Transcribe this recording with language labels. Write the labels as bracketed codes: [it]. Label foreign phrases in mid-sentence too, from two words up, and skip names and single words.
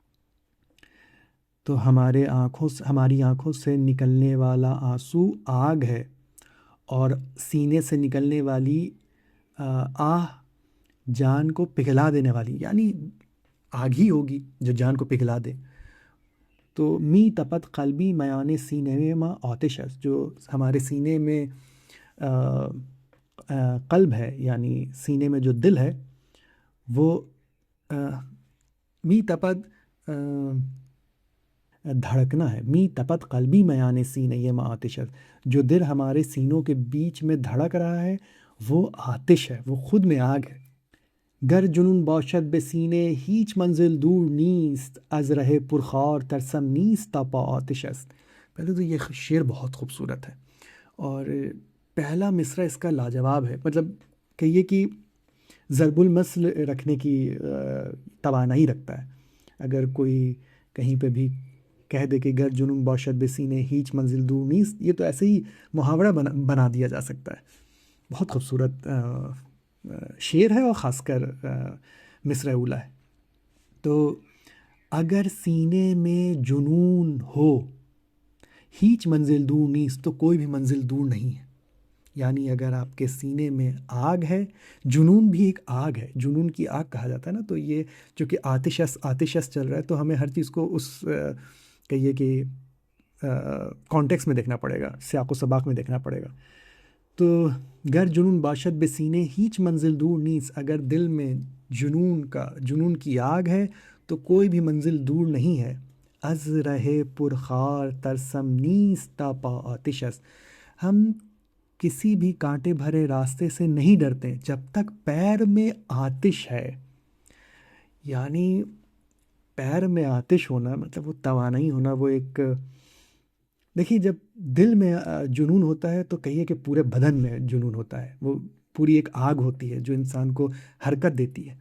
[ur] تو ہماری آنکھوں سے نکلنے والا آنسو آگ ہے، اور سینے سے نکلنے والی آہ جان کو پگھلا دینے والی، یعنی آگ ہی ہوگی جو جان کو پگھلا دے. تو [fa] می تپت قلبی میان [ur] سینے میں آتش ہے، جو ہمارے سینے میں قلب ہے، یعنی سینے میں جو دل ہے وہ [fa] می تپت [ur] دھڑکنا ہے. [fa] می تپت قلبی میان [ur] سینے میں آتش ہے، جو دل ہمارے سینوں کے بیچ میں دھڑک رہا ہے وہ آتش ہے، وہ خود میں آگ ہے. [fa] گر جنون باشد به سینه هیچ منزل دور نیست، از ره پرخار ترسم نیست تا پا آتش است. [ur] پہلے تو یہ شعر بہت خوبصورت ہے، اور پہلا مصرع اس کا لاجواب ہے. مطلب کہیے کہ ضرب المثل رکھنے کی توانائی رکھتا ہے. اگر کوئی کہیں پہ بھی کہہ دے کہ [fa] گر جنون باشد به سینه هیچ منزل دور نیست، [ur] یہ تو ایسے ہی محاورہ بنا دیا جا سکتا ہے. بہت خوبصورت شعر ہے، اور خاص کر مصرع اولا ہے. تو اگر سینے میں جنون ہو، [fa] ہیچ منزل دور نیست، [ur] تو کوئی بھی منزل دور نہیں ہے. یعنی اگر آپ کے سینے میں آگ ہے، جنون بھی ایک آگ ہے، جنون کی آگ کہا جاتا ہے نا. تو یہ چونکہ آتشس چل رہا ہے، تو ہمیں ہر چیز کو اس کہیے کہ کانٹیکس میں دیکھنا پڑے گا، سیاق و سباق میں دیکھنا پڑے گا. [fa] تو گر جنون باشد به سینے ہیچ منزل دور نیست، [ur] اگر دل میں جنون کی آگ ہے تو کوئی بھی منزل دور نہیں ہے. [fa] از رہے پرخار ترسم نیست تا پا آتش است، [ur] ہم کسی بھی کانٹے بھرے راستے سے نہیں ڈرتے جب تک پیر میں آتش ہے. یعنی پیر میں آتش ہونا مطلب وہ توانائی ہونا، وہ ایک دیکھیے جب دل میں جنون ہوتا ہے تو کہیے کہ پورے بدن میں جنون ہوتا ہے، وہ پوری ایک آگ ہوتی ہے جو انسان کو حرکت دیتی ہے.